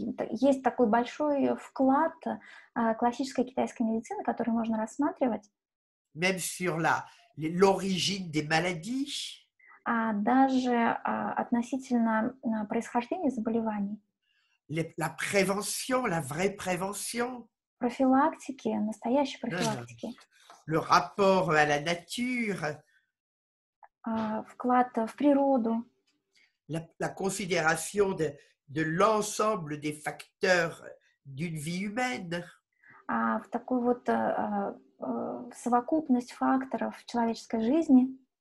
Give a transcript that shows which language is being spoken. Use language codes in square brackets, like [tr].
[ru] Есть такой большой вклад классической китайской медицины, который можно рассматривать. [fr] Même sur l'origine des maladies. [ru] Даже относительно происхождения заболеваний. [fr] La prévention, la vraie prévention. [ru] Профилактики, настоящей профилактики. [fr] Le rapport à la nature. [ru] Вклад в природу. [fr] La considération de l'ensemble des facteurs d'une vie humaine. [ru] В такую вот совокупность факторов человеческой жизни.